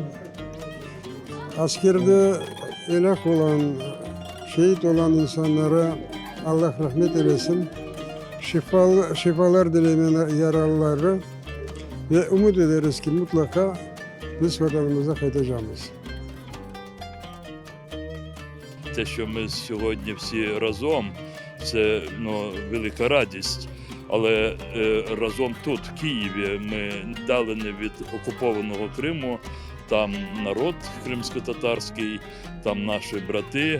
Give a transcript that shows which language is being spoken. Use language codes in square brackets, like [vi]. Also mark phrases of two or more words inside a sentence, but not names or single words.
[tr] Askerde helak olan, şehit olan insanlara Allah rahmet eylesin. Şifalar dileyim yaralıları ve umut ederiz ki mutlaka biz vatanımıza kaytacağız. [uk] Те, що ми сьогодні всі разом, це велика радість. Але разом тут, в Києві, ми віддалені від окупованого Криму, там народ кримсько-татарський, там наші брати.